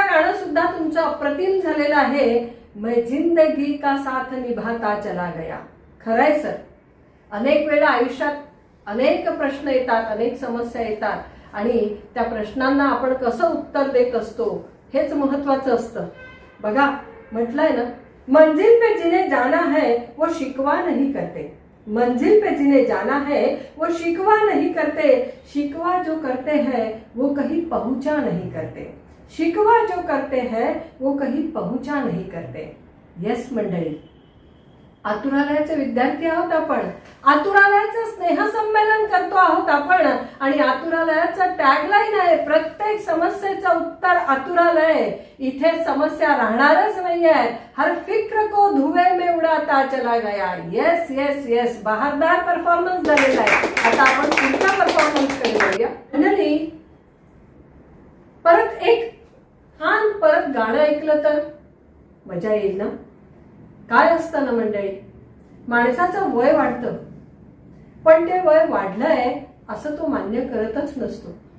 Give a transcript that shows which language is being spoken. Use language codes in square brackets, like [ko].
[mr] अप्रतिम झालेला आहे [hi] मैं जिंदगी का साथ निभाता चला गया। [mr] खरंय सर, अनेक वेळा आयुष्यात अनेक प्रश्न येतात, अनेक समस्या येतात आणि त्या प्रश्नांना आपण कसं उत्तर देत असतो हेच महत्त्वाचं असतं। बघा म्हटलंय ना, [hi] मंजिल पे जिन्हें जाना है वो शिकवा नहीं करते, मंजिल पे जिन्हें जाना है वो शिकवा नहीं करते, शिकवा जो करते हैं वो कहीं पहुंचा नहीं करते, शिकवा जो करते हैं वो कहीं पहुंचा नहीं करते. [mr] येस मंडळी, आतुरालयाचे विद्यार्थी आहोत आपण, आतुरालयाचं स्नेहसंमेलन करतो आहोत आपण, आणि आतुरालयाचं टॅगलाईन आहे प्रत्येक समस्येचं उत्तर आतुरालय. इथे समस्या राहणारच नाहीये. [hi] हर फिक्र को धुए में उड़ाता चला गया. [mr] येस येस येस, बहारदार परफॉर्मन्स झालेला आहे. आता आपण पुढच्या परफॉर्मन्स कडे जाऊया. मंडळी, परत एक छान परत गाणं ऐकलं तर मजा येईल ना. काय असतं ना मंडळी, माणसाचं वय वाढतं, पण ते वय वाढलंय असं तो मान्य करतच नसतो.